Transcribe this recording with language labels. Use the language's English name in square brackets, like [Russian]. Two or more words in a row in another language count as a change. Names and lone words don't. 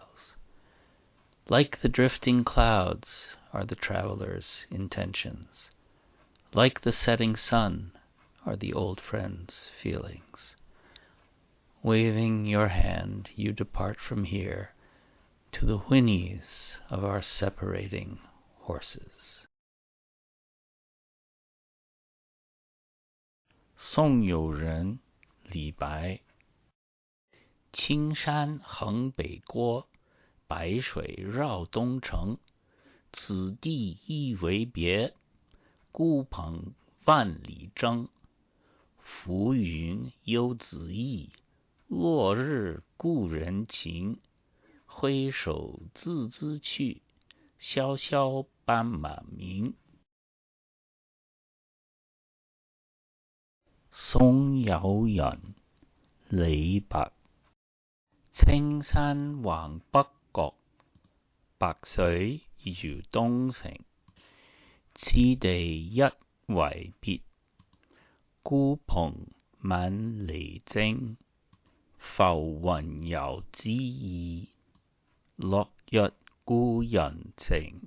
[English] Like the drifting clouds are the traveler's intentions. Like the setting sun are the old friend's feelings. Waving your hand, you depart from here to the whinnies of our separating horses. [Chinese] 宋友人李白，青山横北郭，白水绕东城。此地一为别，孤蓬万里征。浮云游子意，落日故人情。挥手自兹去，萧萧斑马鸣。宋友人李白，青山橫北國，白水繞東城。此地一為別，孤蓬萬里征。浮雲遊子意，落日故人情。